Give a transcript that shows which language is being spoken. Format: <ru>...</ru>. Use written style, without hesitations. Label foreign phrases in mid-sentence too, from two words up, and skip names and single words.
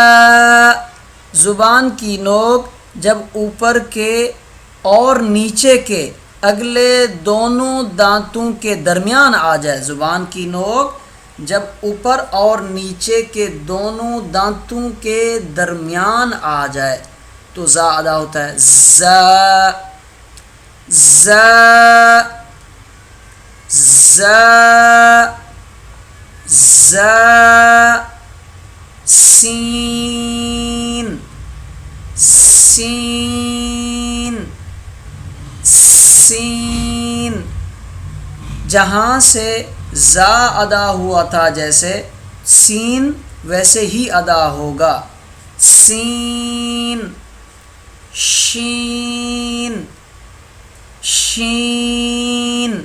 <ur>زبان کی نوک جب اوپر کے اور نیچے کے اگلے دونوں دانتوں کے درمیان آ جائے، زبان کی نوک جب اوپر اور نیچے کے دونوں دانتوں کے درمیان آ جائے تو زا ادا ہوتا ہے. ز ز ز ز. سین سین سین. جہاں سے زا ادا ہوا تھا جیسے سین ویسے ہی ادا ہوگا. سین شین شین.</ur>